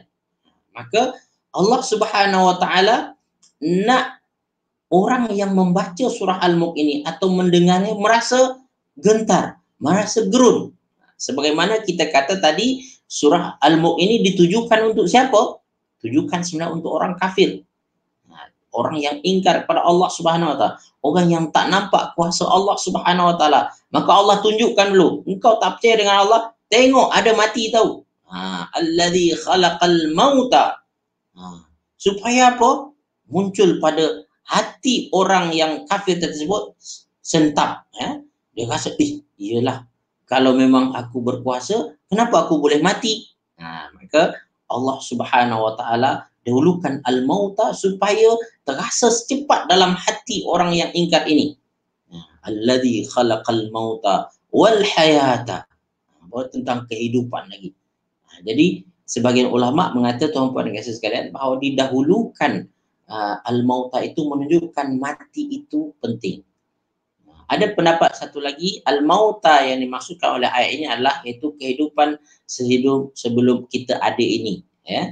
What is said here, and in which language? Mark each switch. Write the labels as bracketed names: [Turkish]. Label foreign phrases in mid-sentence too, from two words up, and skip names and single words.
[Malay] Maka Allah [Arabic] سبحانه وتعالى [Malay] nak orang yang membaca surah Al-Mulk ini atau mendengarnya merasa gentar, merasa gerun. Sebagaimana kita kata tadi, surah Al-Mulk ini ditujukan untuk siapa? Tujukan sebenarnya untuk orang kafir. Orang yang ingkar kepada Allah [Arabic] سبحانه وتعالى, [Malay] orang yang tak nampak kuasa Allah [Arabic] سبحانه وتعالى. [Malay] Maka Allah tunjukkan dulu, engkau tak percaya dengan Allah, tengok ada mati tahu. [Arabic] الذي خلق الموت. [Malay] Supaya apa? Muncul pada hati orang yang kafir tersebut sentap, ya. Dia rasa, iyalah, kalau memang aku berkuasa, kenapa aku boleh mati? Maka Allah [Arabic] سبحانه وتعالى [Malay] dahulukan al-mauta supaya terasa secepat dalam hati orang yang ingkar ini. [Arabic] الذي خلق الموت والحياة. [Malay] Tentang kehidupan lagi. Jadi sebagian ulama mengatakan, tuan-puan dan kasih sekalian, bahawa didahulukan al-mauta itu menunjukkan mati itu penting. Ada pendapat satu lagi, al-mauta yang dimaksudkan oleh ayat ini adalah iaitu kehidupan sehidup sebelum kita ada ini, ya.